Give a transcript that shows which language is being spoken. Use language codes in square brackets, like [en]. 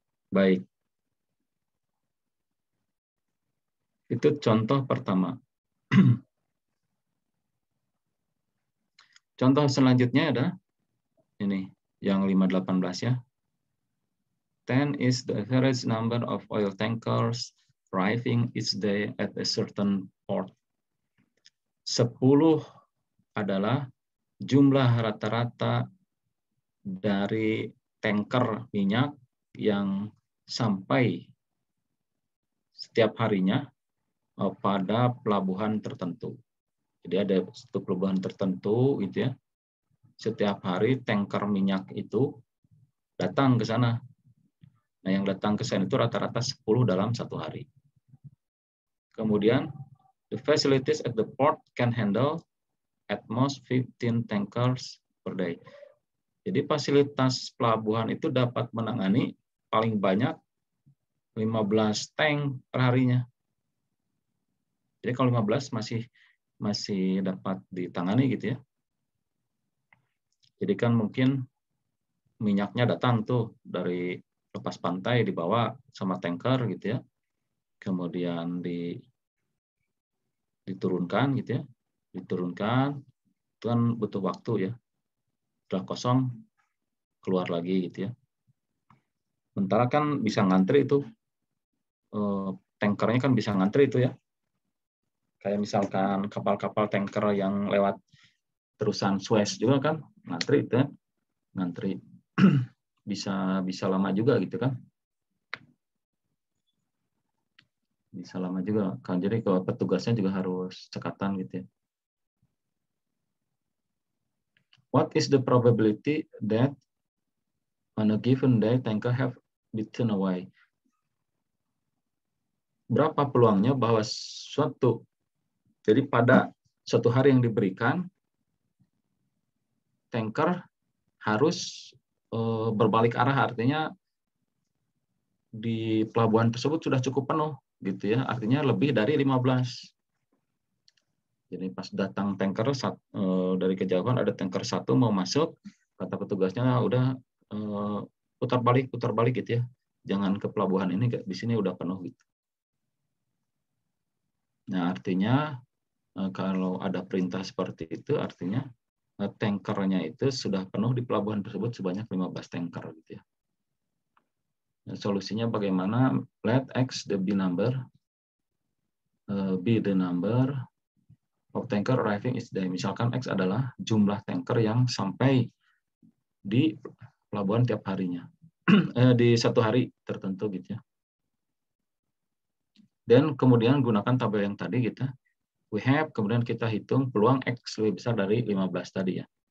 [id] Baik. Itu contoh pertama. Contoh selanjutnya ada ini, yang 518 ya. [en] 10 is the average number of oil tankers arriving each day at a certain port. [id] 10 adalah jumlah rata-rata dari tanker minyak yang sampai setiap harinya pada pelabuhan tertentu. Jadi ada satu pelabuhan tertentu gitu ya. Setiap hari tanker minyak itu datang ke sana. Nah, yang datang ke sana itu rata-rata 10 dalam satu hari. [en] Kemudian, the facilities at the port can handle at most 15 tankers per day. [id] Jadi fasilitas pelabuhan itu dapat menangani paling banyak 15 tank per harinya. Jadi kalau 15 masih dapat ditangani gitu ya. Jadi kan mungkin minyaknya datang tuh dari lepas pantai dibawa sama tanker gitu ya. Kemudian diturunkan gitu ya. Diturunkan itu kan butuh waktu ya. Setelah kosong keluar lagi gitu ya. Sementara kan bisa ngantri itu tankernya kan bisa ngantri itu ya. Kayak misalkan kapal-kapal tanker yang lewat terusan Suez juga kan ngantri itu ya. Ngantri bisa lama juga gitu kan. Bisa lama juga kan. Jadi kalau petugasnya juga harus cekatan gitu ya. [en] What is the probability that on a given day tanker have been turned away? [id] Berapa peluangnya bahwa jadi pada suatu hari yang diberikan tanker harus berbalik arah, artinya di pelabuhan tersebut sudah cukup penuh gitu ya, artinya lebih dari 15. Jadi pas datang tanker dari kejauhan ada tanker satu mau masuk, kata petugasnya udah putar balik gitu ya. Jangan ke pelabuhan ini, di sini udah penuh gitu. Nah, artinya kalau ada perintah seperti itu artinya tankernya itu sudah penuh di pelabuhan tersebut sebanyak 15 tanker gitu ya. Nah, solusinya bagaimana? [en] Let X the B number, B the number of tanker arriving each day. [id] Misalkan X adalah jumlah tanker yang sampai di pelabuhan tiap harinya. Di satu hari tertentu gitu ya. Dan kemudian gunakan tabel yang tadi gitu. [en] We have, [id] kemudian kita hitung peluang X lebih besar dari 15 tadi ya.